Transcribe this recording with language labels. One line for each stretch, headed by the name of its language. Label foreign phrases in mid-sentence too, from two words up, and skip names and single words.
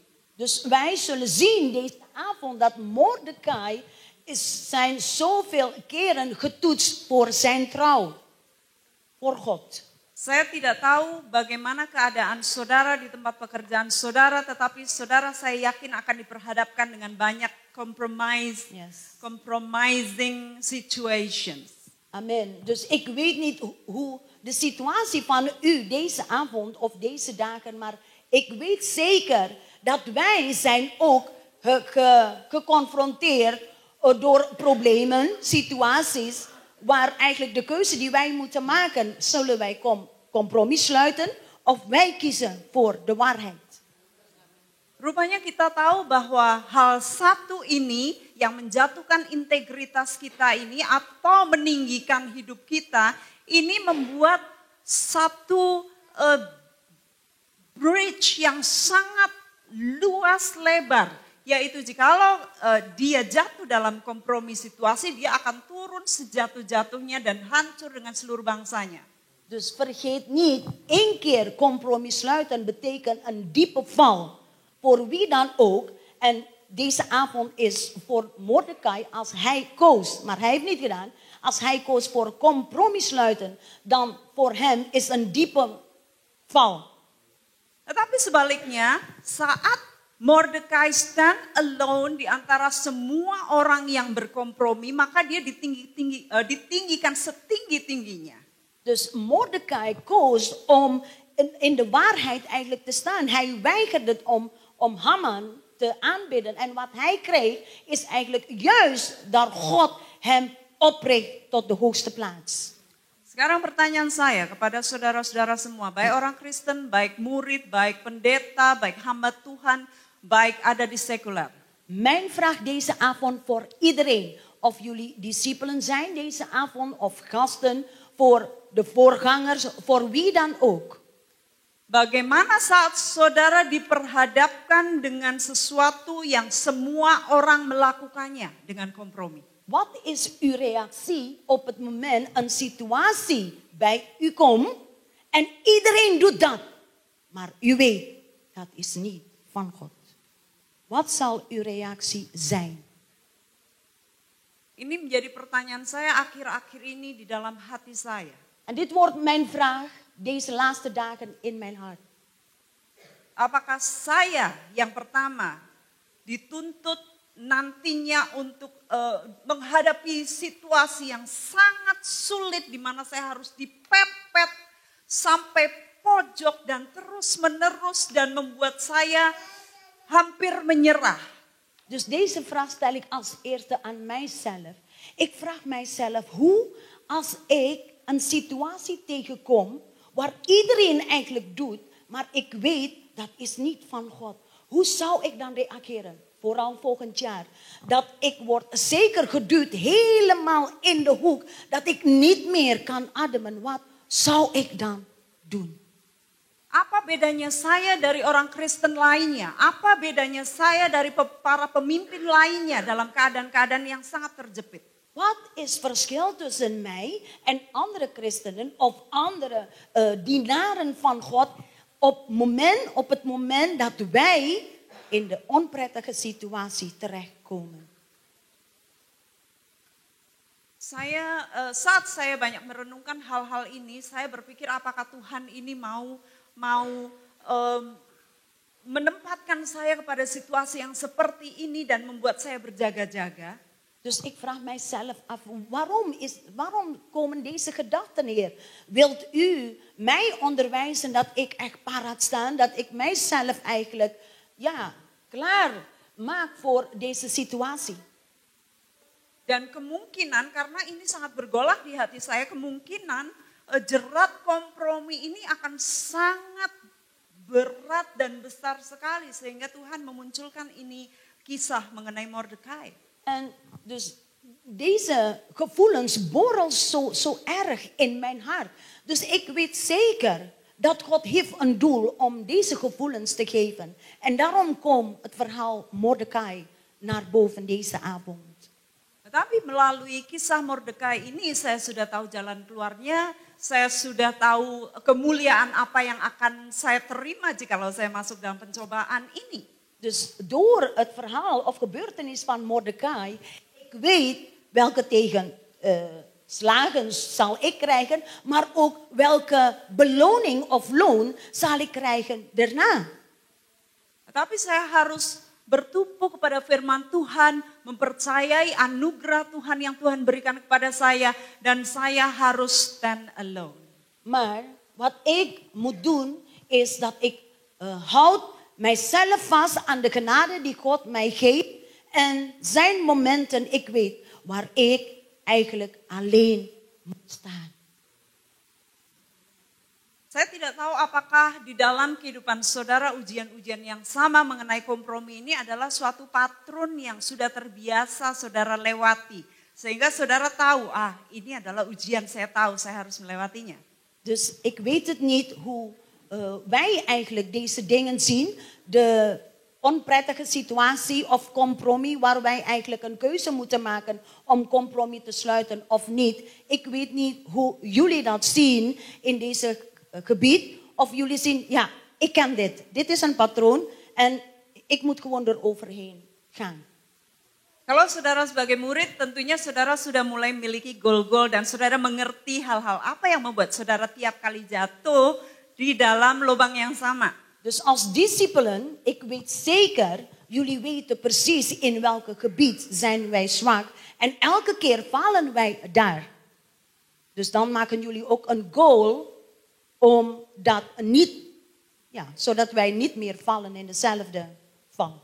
Dutch: Dus wij zullen zien deze avond dat Mordecai zijn zoveel keren getoetst voor zijn trouw. Voor God.
Indonesian: Saya tidak tahu bagaimana keadaan saudara di tempat pekerjaan saudara, tetapi saudara saya yakin akan diperhadapkan dengan banyak
English: compromising situations.
Indonesian: Amen.
Dutch: Dus ik weet niet hoe de situatie van u deze avond of deze dagen, maar ik weet zeker dat wij zijn ook geconfronteerd door problemen, situaties, waar eigenlijk de keuze die wij moeten maken, zullen wij compromis sluiten of wij kiezen voor de waarheid.
Indonesian: Rupanya kita tahu bahwa hal satu ini yang menjatuhkan integritas kita ini atau meninggikan hidup kita, ini membuat satu bridge yang sangat luas lebar. Yaitu jikalau dia jatuh dalam kompromi situasi, dia akan turun sejatuh-jatuhnya dan hancur dengan seluruh bangsanya.
Dutch: Dus vergeet niet, één keer compromis sluiten betekent een diepe val. Voor wie dan ook. En deze avond is voor Mordecai als hij koos, maar hij heeft niet gedaan. Als hij koos voor compromis sluiten, dan voor hem is een diepe val.
Indonesian: Tetapi sebaliknya, saat Mordecai
English: stand alone
Indonesian: di antara semua orang yang berkompromi, maka dia ditinggikan setinggi-tingginya.
Dutch: Dus Mordecai koos om in de waarheid eigenlijk te staan. Hij weigerde om Haman te aanbidden. En wat hij kreeg is eigenlijk juist dat God hem opricht tot de hoogste plaats.
Indonesian: Sekarang pertanyaan saya kepada saudara-saudara semua, baik orang Kristen, baik murid, baik pendeta, baik hamba Tuhan, baik ada di sekuler.
Dutch: Mijn vraag deze avond voor iedereen, of jullie discipelen zijn deze avond of gasten, voor de voorgangers, voor wie dan ook.
Indonesian: Bagaimana saat saudara diperhadapkan dengan sesuatu yang semua orang melakukannya dengan kompromi?
Dutch: Wat is uw reactie op het moment een situatie bij u komt en iedereen doet dat, maar u weet dat is niet van God? Wat zal uw reactie zijn?
Indonesian: Ini menjadi pertanyaan saya akhir-akhir ini di dalam hati saya.
Dutch: En dit wordt mijn vraag deze laatste dagen in mijn hart.
Indonesian: Apakah saya yang pertama dituntut nantinya untuk menghadapi situasi yang sangat sulit di mana saya harus dipepet sampai pojok dan terus-menerus dan membuat saya hampir menyerah.
Dutch: Dus deze vraag stel ik als eerste aan mijzelf. Ik vraag mijzelf hoe als ik een situatie tegenkom waar iedereen eigenlijk doet, maar ik weet dat is niet van God. Hoe zou ik dan reageren? Vooral volgend jaar. Dat ik word zeker geduwd helemaal in de hoek. Dat ik niet meer kan ademen. Wat zou ik dan doen?
Indonesian: Apa bedanya saya dari orang Kristen lainnya? Apa bedanya saya dari para pemimpin lainnya dalam keadaan-keadaan yang sangat terjepit?
Dutch: Wat is verschil tussen mij en andere christenen of andere dienaren van God op het moment dat wij in de onprettige situatie terechtkomen?
Indonesian: Saat saya banyak merenungkan hal-hal ini, saya berpikir apakah Tuhan ini mau menempatkan saya kepada situasi yang seperti ini dan membuat saya berjaga-jaga.
Dutch: Dus ik vraag mijzelf af, waarom komen deze gedachten, Heer? Wilt u mij onderwijzen dat ik echt paraat sta, dat ik mijzelf eigenlijk, klaar maak voor deze situatie?
Indonesian: Dan kemungkinan, karena ini sangat bergolak di hati saya, kemungkinan jerat kompromi ini akan sangat berat dan besar sekali. Sehingga Tuhan memunculkan ini kisah mengenai Mordekai.
Dutch: En dus deze gevoelens borrelen zo erg in mijn hart. Dus ik weet zeker dat God heeft een doel om deze gevoelens te geven. En daarom komt het verhaal Mordekai naar boven deze avond.
Indonesian: Tetapi melalui kisah Mordekai ini saya sudah tahu jalan keluarnya, saya sudah tahu kemuliaan apa yang akan saya terima jikalau saya masuk dalam pencobaan ini.
Dutch: Dus door het verhaal of gebeurtenis van Mordekai, ik weet welke tegenslagen zal ik krijgen, maar ook welke beloning of loon zal ik krijgen daarna.
Indonesian: Tetapi saya harus bertumpu kepada firman Tuhan, mempercayai anugerah Tuhan yang Tuhan berikan kepada saya, dan saya harus
English: stand alone.
Dutch: Maar wat ik moet doen is dat ik houd mijzelf vast aan de genade die God mij geeft en zijn momenten, ik weet waar ik eigenlijk alleen moet staan.
Indonesian: Saya tidak tahu apakah di dalam kehidupan saudara ujian-ujian yang sama mengenai kompromi ini adalah suatu patron yang sudah terbiasa saudara lewati. Sehingga saudara tahu, ini adalah ujian, saya tahu saya harus melewatinya.
Dutch: Dus ik weet het niet hoe wij eigenlijk deze dingen zien. De onprettige situatie of compromis waar wij eigenlijk een keuze moeten maken om compromis te sluiten of niet. Ik weet niet hoe jullie dat zien in deze gebied. Of jullie zien, ik ken dit. Dit is een patroon en ik moet gewoon eroverheen gaan.
Indonesian: Kalau saudara sebagai murid, tentunya saudara sudah mulai memiliki goal-goal dan saudara mengerti hal-hal apa yang membuat saudara tiap kali jatuh di dalam lubang yang sama.
Dutch: Dus als discipelen, ik weet zeker, jullie weten precies in welk gebied zijn wij zwak. En elke keer falen wij daar. Dus dan maken jullie ook een goal om dat niet, zodat wij niet meer vallen in dezelfde val.